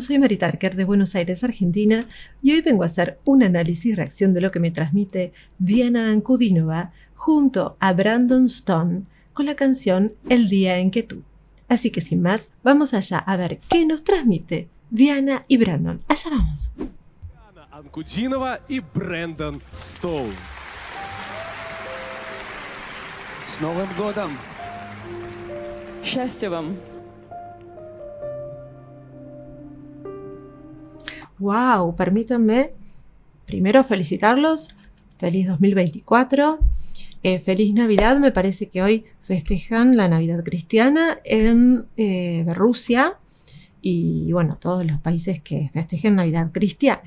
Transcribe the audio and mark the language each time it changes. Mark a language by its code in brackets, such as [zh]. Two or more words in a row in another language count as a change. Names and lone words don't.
[es] Soy Mari Tarker de Buenos Aires, Argentina, y hoy vengo a hacer un análisis y reacción de lo que me transmite Diana Ankudinova junto a Brandon Stone con la canción El día en que tú. Así que sin más, vamos allá a ver qué nos transmite Diana y Brandon. Allá vamos. [ru] Diana Ankudinova и Брэндон Стоун. С Новым годом! Счастья вам! [es] Wow, permítanme primero felicitarlos. Feliz 2024. Feliz Navidad. Me parece que hoy festejan la Navidad cristiana en Rusia y bueno, todos los países que festejen Navidad cristiana.